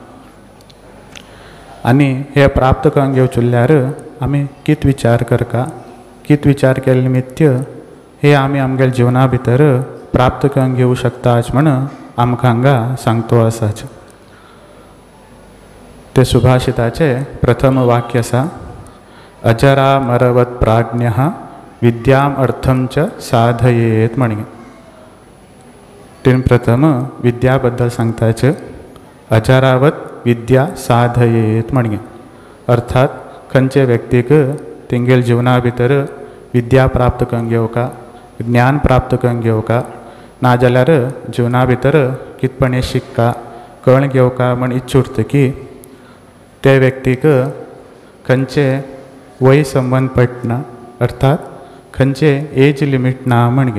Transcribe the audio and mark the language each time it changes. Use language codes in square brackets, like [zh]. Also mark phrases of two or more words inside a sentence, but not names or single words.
[kok] आणि हे प्राप्त करून घेवचुल्ल्यार आमी कित विचार करका, कित विचार केले निमित्त हे आमी आमगेल जीवना भितर प्राप्त करून घेऊ शकताच म्हण आमकां हांगा सांगतो आसाच। ते सुभाषिताचे प्रथम वाक्य आसा, [sa] अजरा मरवत प्राज्ञः विद्याम अर्थम च साधयेत म्हणजे। [kok] तीन प्रथम विद्याबद्दल सांगताचे, [sa] अजरावत विद्या साधयेत [kok] म्हणजे। अर्थात खंयचे व्यक्तीक तेंगेल जीवना भितर विद्या प्राप्त करून घेवका, ज्ञान प्राप्त करून घेवका, नाजाल्यार जीवना भितर कितपणे शिकका, कळण घेवका म्हण इच्छा उरतकी ते व्यक्तीक खंयचे वय संबंध पडना, अर्थात खंयचे [en] age limit [kok] ना म्हणजे।